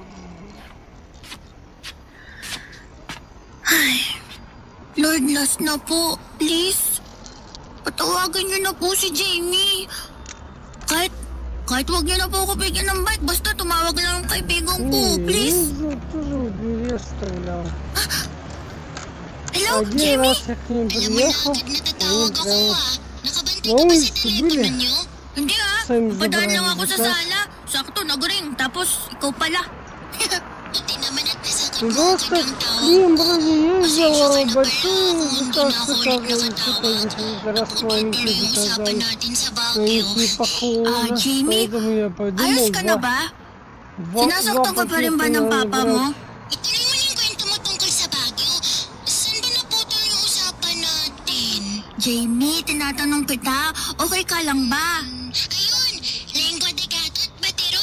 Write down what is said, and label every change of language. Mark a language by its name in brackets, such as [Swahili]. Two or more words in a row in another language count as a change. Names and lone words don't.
[Filipino] Lord, last na po. Please. Patawagin niyo na po si Jamie. Kahit wag niyo na po ako bigyan ng bike, basta tumawag lang ang kaibigan ko. Please. [Russian] Я тоже в двери оставлял. [Filipino] Hello, [Russian] Один [Filipino] Jamie? [Russian] раз я к ним [Filipino] Alam mo na [Russian] приехал, [Filipino] agad natatawag ako [Russian] прямо [Filipino] ah. Nakabantay [Russian] на [Filipino] ka ba sa [Russian] улице [Filipino] telepono [Russian] были. [Filipino] niyo? Hindi Saan Padaan lang ba- ako sa sala. Sakto, nag-ring. Tapos, ikaw pala. Buti naman at nasagot mo [Russian] Просто [Filipino] agad ang tawag [Russian] к nим [Filipino] ko. [Russian] вроде [Filipino] Pasensya ka [Russian] ездил [Filipino] na [Russian] большие [Filipino] pala kung hindi na ako ulit [Russian] заказы, [Filipino] nakatawag. [Russian] раз [Filipino] Buti [Russian] маленькие [Filipino] tuloy yung usapan [Russian] заказали. [Filipino] natin sa [Russian] Но [Filipino] Baguio. [Russian] их не похоже, [Filipino] Jamie? [Russian] поэтому я подумал, [Filipino] Ayos ka na ba? Sinasaktan ka pa rin ba ng papa mo? Ituloy mo na yung kwento mo tungkol sa Baguio. Saan ba naputol yung usapan natin? Jamie, tinatanong kita, okay ka lang ba? Ayun, lengua de gato at baterol.